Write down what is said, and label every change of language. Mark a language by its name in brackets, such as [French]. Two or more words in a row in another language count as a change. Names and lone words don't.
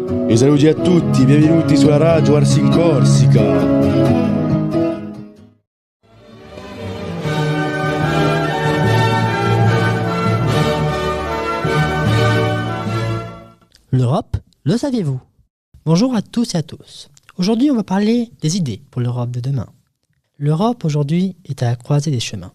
[Italian] E saluti a tutti, benvenuti sulla Radio Ars in Corsica. [French] L'Europe, le saviez-vous? Bonjour à tous et à tous. Aujourd'hui, on va parler des idées pour l'Europe de demain. L'Europe aujourd'hui est à la croisée des chemins.